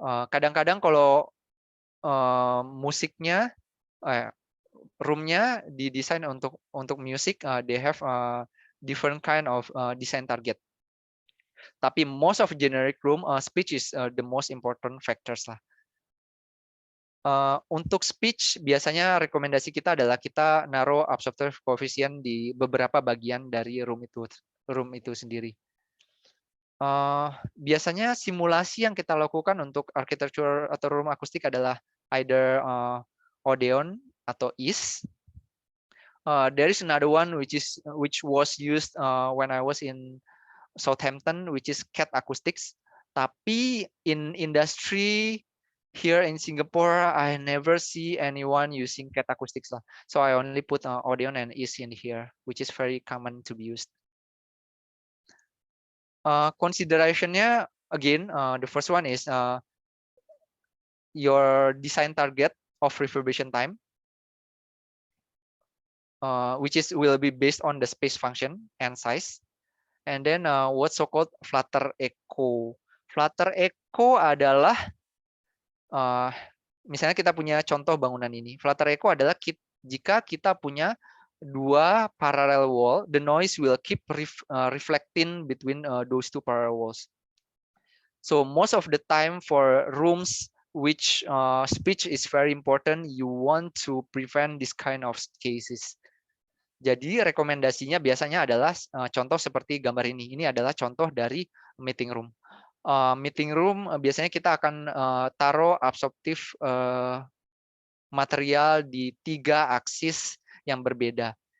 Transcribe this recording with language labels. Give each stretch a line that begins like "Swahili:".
Indonesian: Kadang-kadang kalau musiknya, roomnya didesain untuk musik,
English: they have different kind of design target.
Indonesian: Tapi
English: most of generic room, speech is the most important factors lah.
Indonesian: Untuk speech biasanya rekomendasi kita adalah kita naruh absorptive coefficient di beberapa bagian dari room itu sendiri. Biasanya simulasi yang kita lakukan untuk architecture atau room akustik adalah either Odeon atau IS.
English: There is another one which was used when I was in Southampton, which is CAT Acoustics.
Indonesian: Tapi
English: in industry here in Singapore, I never see anyone using CAT Acoustics lah. So I only put Odeon and IS in here, which is very common to be used. Considerationnya again, the first one is your design target of reverberation time, which will be based on the space function and size. And then what's so-called flutter echo.
Indonesian: Flutter echo adalah misalnya kita punya contoh bangunan ini.
English: Flutter echo
Indonesian: adalah jika kita punya dua
English: parallel wall, the noise will keep reflecting between those two parallel walls. So most of the time for rooms which speech is very important, you want to prevent this kind of cases.
Indonesian: Jadi rekomendasinya biasanya adalah contoh seperti gambar ini. Ini adalah contoh dari meeting room. Meeting room biasanya kita akan taruh absorptif material di 3 aksis yang berbeda.